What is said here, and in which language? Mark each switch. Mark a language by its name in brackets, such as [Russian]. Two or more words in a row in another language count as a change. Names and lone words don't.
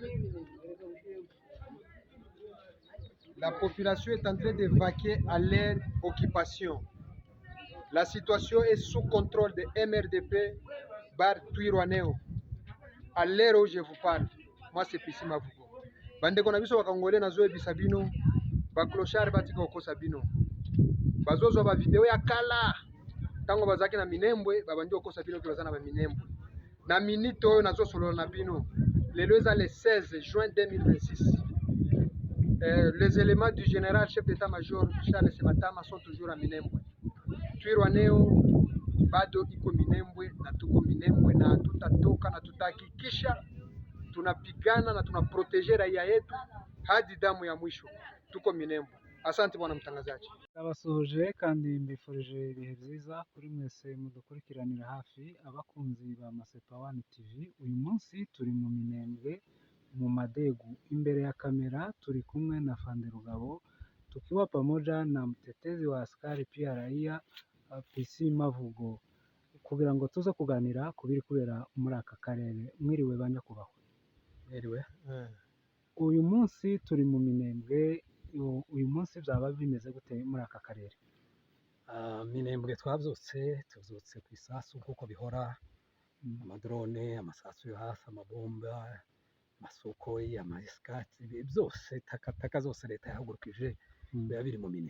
[French] La population est en train de vaquer à leur occupation. La situation est sous contrôle de MRDP Bar Twirwaneho. À l'heure où je vous parle, moi c'est Pissi Mavugo. [Lingala] Bande kona biso bakangole na zoe bisabino, ba clochard batika okosa bino. Bazozo ba video ya kala. Tango bazaki na Minembwe, babandi okosa bino kilozana ba Minembwe. Na minute oyo nazo solo na bino. Lelo eza [French] le 16 juin 2026. Les éléments du général chef d'état-major Charles Sematama sont toujours à Minembwe. [Swahili] Twirwaneho bado iko Minembwe na tuko Minembwe na tutatoka na tutahakikisha tunapigana na tunaproteje raia yetu hadi damu ya mwisho. Tuko Minembwe. Asante bwana mtangazaji. [Kinyarwanda] Abasuhuje kandi mbifurije ibihe byiza kuri mwese mudukurikiranira hafi abakunzi ba Masepa One TV. Uyu munsi turi mu Minembwe mu Madegu, imbere ya kamera turi kumwe na Fande Rugabo, [Swahili] tukiwa pamoja na mtetezi wa askari pia raia [Kinyarwanda] Pissi Mavugo, kugira ngo tuze kuganira kubiri kubera muri aka karere. Mwiriwe banyakubahwa. Mwiriwe. Uyu munsi turi mu Minembwe, uyu munsi byaba bimeze gute muri aka karere? Minembwe tuvyutse ku isasu nk'uko bihora, amadrone, amasasu yo hasi, amabomba, amasokoi, amasikati, byose takataka zose leta yahagurukije biba biri mu Minembwe.